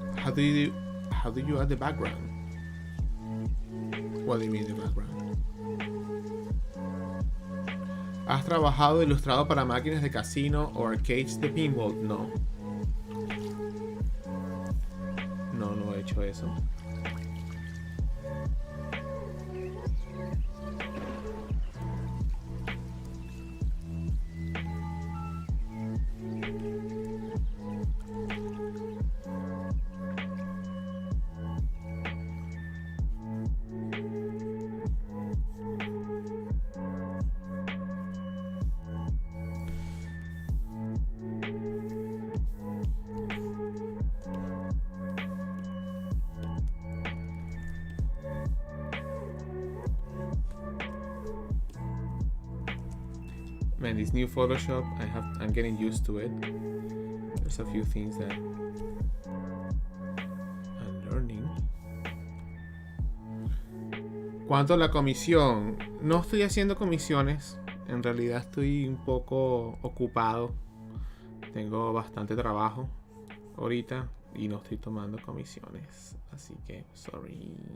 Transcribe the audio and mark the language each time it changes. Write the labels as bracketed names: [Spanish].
[English] How do you add the background? What do you mean the background? [Spanish] ¿Has trabajado ilustrado para máquinas de casino o arcades de pinball? No. No he hecho eso. [English] Man, this new Photoshop, I'm getting used to it. There's a few things that I'm learning. [Spanish] Cuanto a la comisión, no estoy haciendo comisiones. En realidad estoy un poco ocupado. Tengo bastante trabajo ahorita y no estoy tomando comisiones. Así que, [English] sorry.